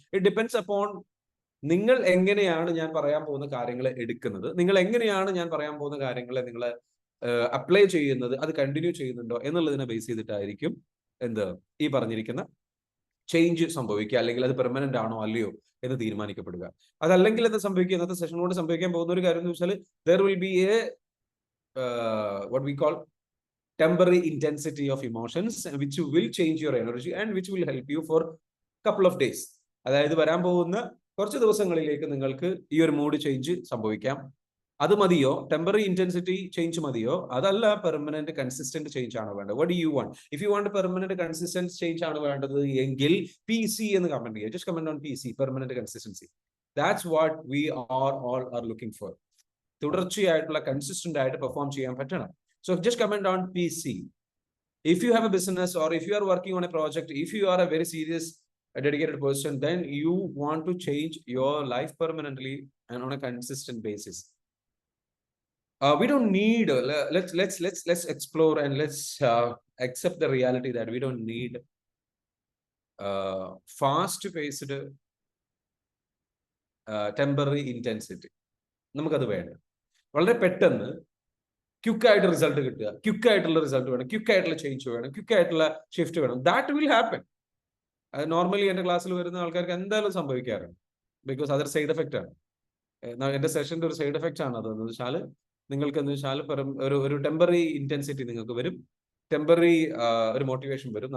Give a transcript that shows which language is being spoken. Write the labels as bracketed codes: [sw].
[en] it depends upon [ml] നിങ്ങൾ എങ്ങനെയാണ് ഞാൻ പറയാൻ പോകുന്ന കാര്യങ്ങൾ എടുക്കുന്നത്, നിങ്ങൾ എങ്ങനെയാണ് ഞാൻ പറയാൻ പോകുന്ന കാര്യങ്ങളെ നിങ്ങൾ അപ്ലൈ ചെയ്യുന്നത്, അത് കണ്ടിന്യൂ ചെയ്യുന്നുണ്ടോ എന്നുള്ളതിനെ ബേസ് ചെയ്തിട്ടായിരിക്കും ഈ പറഞ്ഞിരിക്കുന്ന ചേഞ്ച് സംഭവിക്കുക, അല്ലെങ്കിൽ അത് പെർമനന്റ് ആണോ അല്ലയോ എന്ന് തീരുമാനിക്കപ്പെടുക. അതല്ലെങ്കിൽ എന്താ സംഭവിക്കുക, ഇന്നത്തെ സെഷനോട് സംഭവിക്കാൻ പോകുന്ന ഒരു കാര്യം എന്ന് വെച്ചാൽ [en] there will be a what we call temporary intensity of emotions which will change your energy and which will help you for couple of days. [ml] അതായത് വരാൻ പോകുന്ന കുറച്ച് ദിവസങ്ങളിലേക്ക് നിങ്ങൾക്ക് ഈ ഒരു മൂഡ് ചേഞ്ച് സംഭവിക്കാം. അത് മതിയോ? [en] Temporary intensity change മതിയോ? [ml] അതല്ല [en] Permanent consistent change ആണ് വേണ്ടത്. What do you want? If you want permanent consistent change ആണ് വേണ്ടത് എങ്കിൽ PC എന്ന് കമന്റ് ചെയ്യുക. Just comment on PC, permanent consistency. That's what we all are looking for. [ml] തുടർച്ചയായിട്ടുള്ള കൺസിസ്റ്റന്റ് ആയിട്ട് പെർഫോം ചെയ്യാൻ പറ്റണം. So just comment on PC. [en] If you have a business or if you are working on a project, if you are a very serious, a dedicated person, then you want to change your life permanently and on a consistent basis. We don't need. Let's explore and let's accept the reality that we don't need fast-paced temporary intensity. [ml] നമുക്കത് വേണ്ട. വളരെ പെട്ടെന്ന് ക്വിക്കായിട്ട് result കിട്ടുക, ക്വിക്കായിട്ടുള്ള result വേണം, ക്വിക്കായിട്ടുള്ള change വേണം, ക്വിക്കായിട്ടുള്ള shift വേണം. [en] That will happen. [ml] അത് normally എൻ്റെ ക്ലാസ്സിൽ വരുന്ന ആൾക്കാർക്ക് എന്തായാലും സംഭവിക്കാറുണ്ട്. ബിക്കോസ് അതൊരു സൈഡ് എഫക്റ്റ് ആണ്. എൻ്റെ സെഷൻ്റെ ഒരു സൈഡ് എഫക്റ്റ് ആണ് അതെന്ന് വെച്ചാൽ നിങ്ങൾക്ക് എന്ന് വെച്ചാൽ ഒരു ടെമ്പററി ഇന്റൻസിറ്റി നിങ്ങൾക്ക് വരും, ടെമ്പററി ഒരു മോട്ടിവേഷൻ വരും.